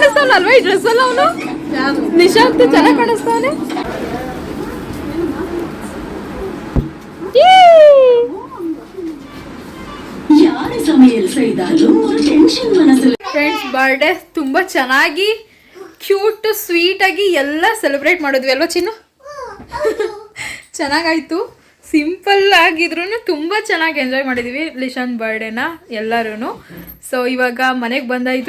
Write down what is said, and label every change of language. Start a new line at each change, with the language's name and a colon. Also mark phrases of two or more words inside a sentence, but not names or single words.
Kannada: ಅಲ್ವಾ ಈ ಡ್ರೆಸ್ ಅಲ್ಲ ಅವನು? ನಿಶಾಂತ್ ಚೆನ್ನಾಗಿ ಕಾಣಿಸ್ತಾನೆ.
Tamil: யாரு சமையல் செய்தாலும் ஒரு டென்ஷன் மனசுல.
English: friends birthday
Kannada: ತುಂಬ ಚೆನ್ನಾಗಿ ಕ್ಯೂಟ್ ಸ್ವೀಟಾಗಿ ಎಲ್ಲ ಸೆಲೆಬ್ರೇಟ್ ಮಾಡಿದ್ವಿ ಅಲ್ವಾ ಚಿನ್ನು? ಚೆನ್ನಾಗಾಯಿತು. ಸಿಂಪಲ್ ಆಗಿದ್ರೂ ತುಂಬ ಚೆನ್ನಾಗಿ ಎಂಜಾಯ್ ಮಾಡಿದ್ವಿ ಲಿಶಾನ್ ಬರ್ಡೇನ ಎಲ್ಲರೂ. ಸೊ ಇವಾಗ ಮನೆಗೆ ಬಂದಾಯಿತು.